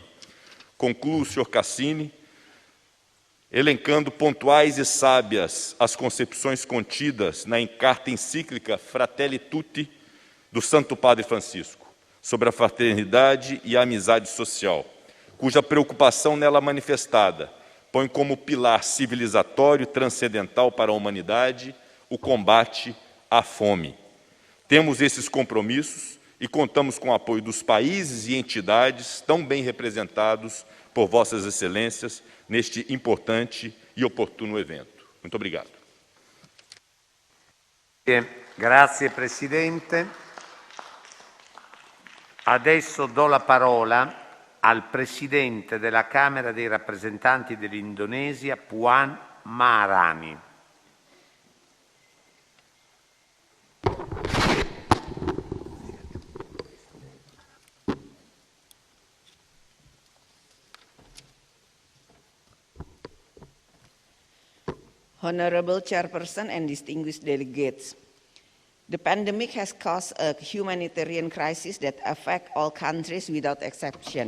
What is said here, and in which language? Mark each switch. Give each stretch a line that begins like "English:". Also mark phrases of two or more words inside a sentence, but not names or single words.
Portuguese: Concluo, senhor CASINI, elencando pontuais e sábias as concepções contidas na carta encíclica Fratelli Tutti do Santo Padre Francisco, sobre a fraternidade e a amizade social, cuja preocupação nela manifestada põe como pilar civilizatório transcendental para a humanidade o combate à fome. Temos esses compromissos e contamos com o apoio dos países e entidades tão bem representados por vossas excelências neste importante e oportuno evento. Muito obrigado.
Italian: Grazie Presidente. Adesso do la parola al Presidente della Camera dei rappresentanti dell'Indonesia, Puan Maharani.
English: Honorable Chairperson and distinguished delegates, the pandemic has caused a humanitarian crisis that affects all countries without exception.